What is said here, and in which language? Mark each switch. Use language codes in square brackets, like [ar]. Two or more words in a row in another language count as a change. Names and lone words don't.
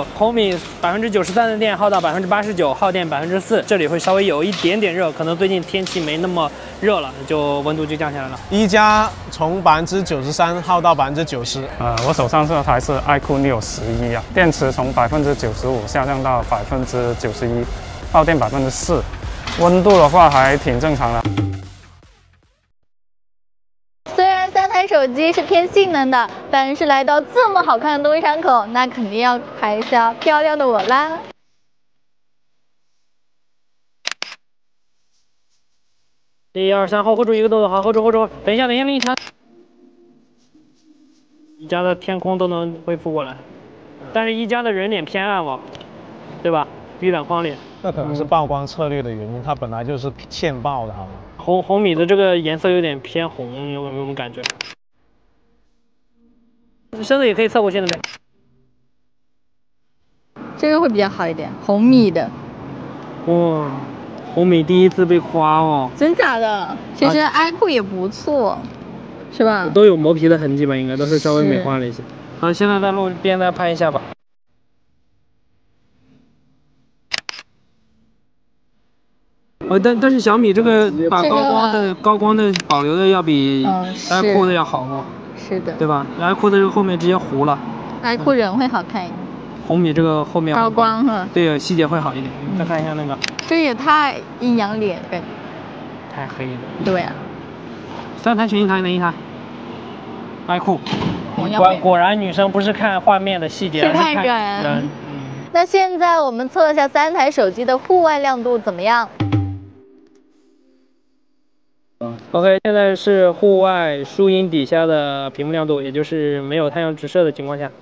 [zh] 紅米93%的電耗到89%，耗電4%，這裡會稍微有一點點熱，可能最近天氣沒那麼熱了，就溫度就降下來了。一加從93%耗到90%。我手上這台是 iQOO Neo 11啊，電池從95%下降到91%，耗電4%，溫度的話還挺正常的。雖然3台手機是偏性能的，但是來到這麼好看的東山口，那肯定要拍一下漂亮的我啦。 1、2、3，後住一個動作，好，後住。等一下，另一台。一加的天空都能恢復過來，但是一加的人臉偏暗哦，對吧？魚卵框臉。那可能是曝光策略的原因，它本來就是欠曝的，好嗎？紅米的這個顏色有點偏紅，有沒有感覺？身子也可以側過去的沒？這個會比較好一點，紅米的。哇，紅米第一次被誇哦。真假的？其實 iQOO 也不錯，是吧？都有磨皮的痕跡吧，應該都是稍微美化了一些。好，現在在路邊再拍一下吧。但是小米這個把高光的保留的要比 iQOO 的要好哦。是的。對吧 ？iQOO 的這個後面直接糊了。 iQOO 人會好看一點。紅米這個後面高光哈。對，細節會好一點。再看一下那個。這也太陰陽臉感覺。太黑了。對啊。 3台選一台，哪一台 ？iQOO。果然女生不是看畫面的細節，是看人。那現在我們測一下3台手機的戶外亮度怎麼樣？OK， 現在是戶外樹蔭底下的屏幕亮度，也就是沒有太陽直射的情況下。